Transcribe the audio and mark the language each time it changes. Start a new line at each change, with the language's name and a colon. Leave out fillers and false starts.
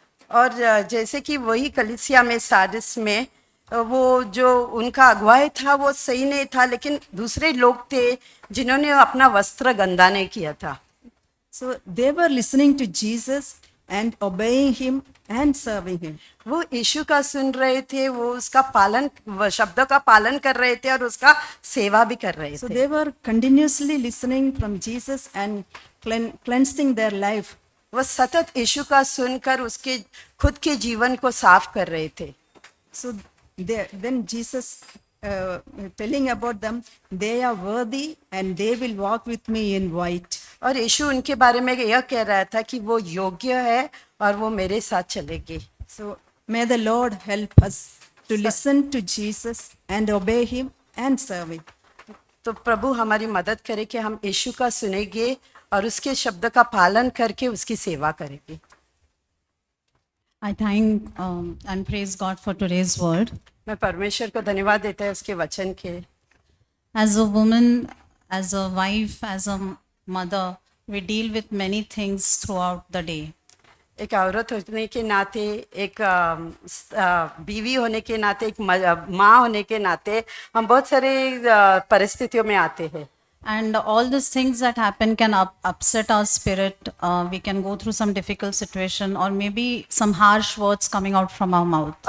Hindi: और जैसे कि वही कलीसिया में सारदिस में वो जो उनका अगुवाई था वो सही नहीं था, लेकिन दूसरे लोग थे जिन्होंने अपना वस्त्र गंदा नहीं किया था।
English: So they were listening to Jesus and obeying him and serving him.
Hindi: वो यीशु का सुन रहे थे, वो उसका पालन, शब्दों का पालन कर रहे थे और उसका सेवा भी कर रहे
English: So
Hindi: थे।
English: they were continuously listening from Jesus and cleansing their life.
Hindi: वो सतत यीशु का सुनकर उसके खुद के जीवन को साफ कर रहे थे।
English: So then Jesus telling about them, they are worthy and they will walk with me in white.
Hindi: और यीशु उनके बारे में यह कह रहा था कि वो योग्य है और वो मेरे साथ चलेगी।
English: So may the Lord help us to listen to Jesus and obey him and serve him.
Hindi: तो प्रभु हमारी मदद करे कि हम यीशु का सुनेंगे और उसके शब्द का पालन करके उसकी सेवा करेंगे।
English: I thank and praise God for today's word.
Hindi: मैं परमेश्वर को धन्यवाद देता है उसके वचन के।
English: As a woman, as a wife, as a mother, we deal with many things throughout the day.
Hindi: एक औरत होने के नाते, एक बीवी होने के नाते, एक माँ होने के नाते हम बहुत सारे परिस्थितियों में आते हैं।
English: And all these things that happen can upset our spirit. We can go through some difficult situation or maybe some harsh words coming out from our mouth.